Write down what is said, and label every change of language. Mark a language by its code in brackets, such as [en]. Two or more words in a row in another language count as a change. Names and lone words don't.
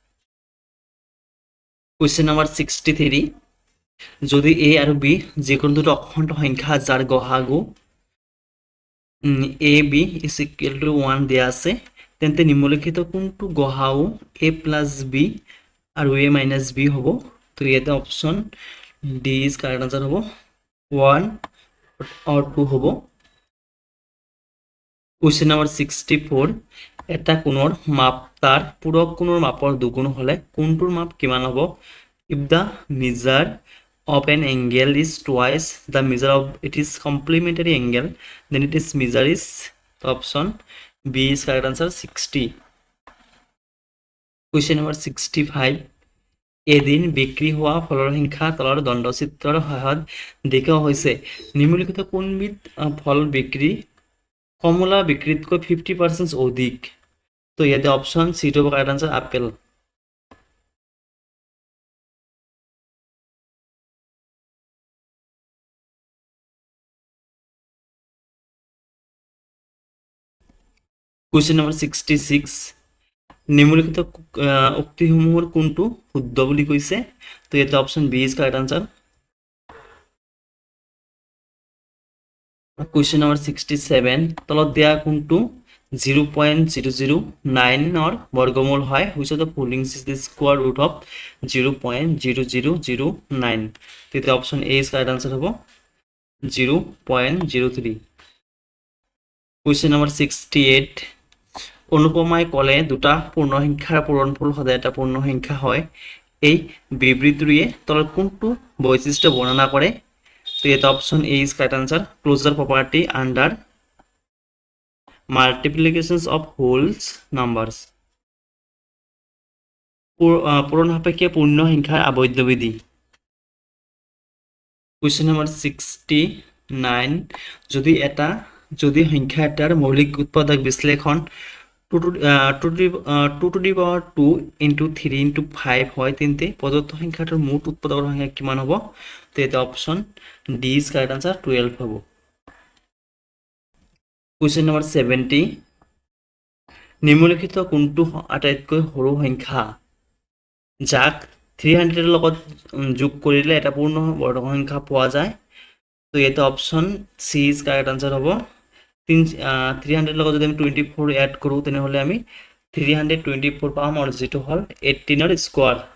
[en] question number [as] 63 যদি a আৰু b যিকোনো দুটো অখণ্ড সংখ্যা যাৰ গসাগু a b [en] is equal to [as] 1 দিয়া আছে তেন্তে নিম্নলিখিত কোনটো গসাগু a প্লাস b আৰু a মাইনাস b হ'ব? তো ইয়াতে [en] option D is correct answer [as] হ'ব 1 or 2 হ'ব। [en] question number [as] 64 এটা কোণৰ মাপ তাৰ পূৰক কোণৰ মাপৰ দুগুণ হ'লে কোনটোৰ মাপ কিমান হ'ব? [en] If the measure of an angle is twice the measure of its complementary angle, then its measure is option B is correct answer 60. Question number [as] 65 এদিন বিক্ৰী হোৱা ফলৰ সংখ্যা তলৰ দণ্ডচিত্ৰৰ সহায়ত দেখুওৱা হৈছে। নিম্নলিখিত কোনবিধ ফল বিক্ৰী কমলা বিক্ৰীতকৈ 50% অধিক? তো ইয়াতে [en] option C [as] টো হ'ব [en] correct answer [as] আপেল। [en] question number [as] 66 নিম্নলিখিত উক্তিসমূহৰ কোনটো শুদ্ধ বুলি কৈছে? তো ইয়াতে [en] option B is correct answer. question number [as] 67 তলত দিয়া কোনটো 0.009 বৰ্গমূল হয়? [en] Which of the following is the square root of 0.0009? [as] তেতিয়া [en] option A is correct answer [as] হ'ব 0.03। [en] question number [as] 68 অনুপমাই ক'লে দুটা পূৰ্ণসংখ্যাৰ পূৰণফল সদায় এটা পূৰ্ণসংখ্যা হয়, এই বিবৃতিটোৱে তলৰ কোনটো বৈশিষ্ট্য বৰ্ণনা কৰে? তো এটা [en] option A is correct answer closure property under multiplications of wholes numbers. [bn] পূরণ সাপেক্ষে পূর্ণ সংখ্যার আবদ্ধ বিধি। [en] question number [as] 69 যদি সংখ্যা এটাৰ মৌলিক উৎপাদক বিশ্লেষণ [en] 2 to the power 2 into 3 into 5 [as] হয় তেন্তে প্রদত্ত সংখ্যাটার মোট উৎপাদকৰ সংখ্যা কিমান হ'ব? তো এটা [en] option D is correct answer [as] 12 হ'ব। [en] question number [as] 70 নিম্নলিখিত কোনটো আটাইতকৈ সৰু সংখ্যা? যাক 300 লগত যোগ কৰিলে এটা পূৰ্ণ বৰ্গ সংখ্যা পোৱা যায় তো ইয়াতে [en] option C is correct answer [as] হ'ব 300 লগত যদি আমি 24 এড কৰোঁ তেনেহ'লে আমি 324 পাম আৰু যেটো হ'ল 18 ৰ স্কয়াৰ